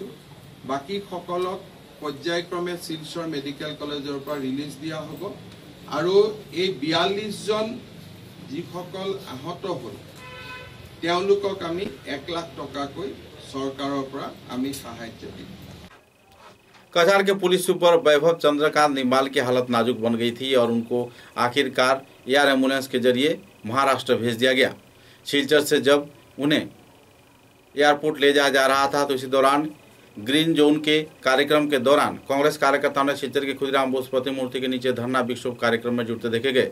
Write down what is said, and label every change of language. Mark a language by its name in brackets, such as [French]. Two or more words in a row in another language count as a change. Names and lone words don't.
[Assamese] বাকী সকলক পৰ্যায়ক্ৰমে শিলচৰ মেডিকেল কলেজৰ পৰা ৰিলিজ দিয়া হ'ব আৰু এই 42 জন যিসকল আহত হ'ল তেওঁলোকক আমি 1 লাখ টকাকৈ চৰকাৰৰ পৰা আমি সাহায্য দিম। [Hindi] कछार के पुलिस सुपर वैभव चंद्रकांत निम्बाल की हालत नाजुक बन गई थी और उनको आखिरकार एयर एम्बुलेंस के जरिए महाराष्ट्र भेज दिया गया। सिलचर से जब उन्हें एयरपोर्ट ले जाया जा रहा था तो इसी दौरान [English] green zone [Hindi] के कार्यक्रम के दौरान कांग्रेस कार्यकर्ताओं ने सिलचर के खुदीराम बोस प्रतिमूर्ति के नीचे धरना विक्षोभ कार्यक्रम में जुटते देखे गए।